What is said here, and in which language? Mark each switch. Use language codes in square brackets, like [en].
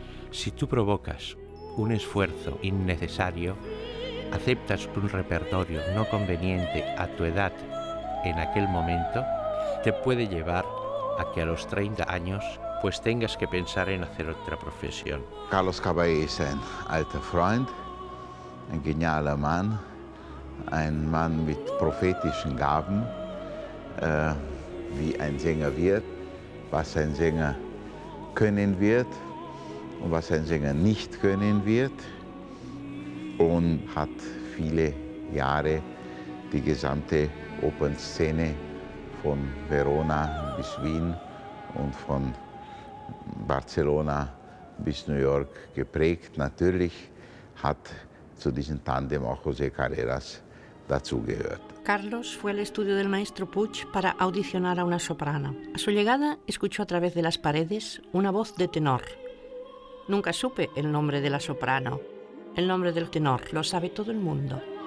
[es] Si tú provocas un esfuerzo innecesario, aceptas un repertorio no conveniente a tu edad en aquel momento, te puede llevar a que a los 30 años pues tengas que pensar en hacer otra profesión. [de] Carlos Caballé ist ein alter Freund, ein genialer Mann, ein Mann mit prophetischen Gaben, wie ein Sänger wird, was ein Sänger können wird und was ein Sänger nicht können wird, und hat viele Jahre die gesamte Opernszene von Verona bis Wien und von Barcelona bis New York geprägt. Natürlich hat zu diesem Tandem auch José Carreras dazugehört. [es] Carlos fue al estudio del maestro Puig para audicionar a una soprano. A su llegada escuchó a través de las paredes una voz de tenor. Nunca supe el nombre de la soprano. El nombre del tenor lo sabe todo el mundo.